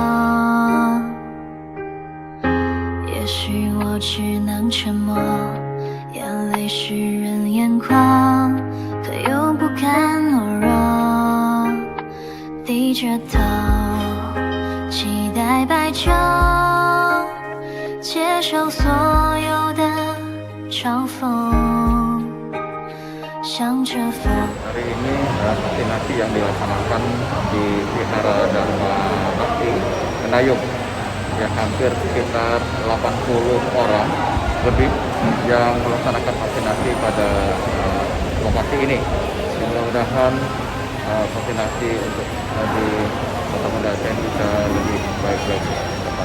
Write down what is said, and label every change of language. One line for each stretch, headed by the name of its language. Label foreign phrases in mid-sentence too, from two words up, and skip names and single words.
Chinese: 也许我只能沉默，眼泪湿润眼眶，可又不甘懦弱，低着头期待白昼，接受所有的嘲讽，向着风。
Indonesian: Hari ini vaksinasi yang dilaksanakan di Wihara Dharma Bakti Mendayung, ya hampir sekitar 80 orang lebih yang melaksanakan vaksinasi pada lokasi ini. Mudah-mudahan vaksinasi untuk di Kota Pendakian bisa lebih baik lagi ke depan.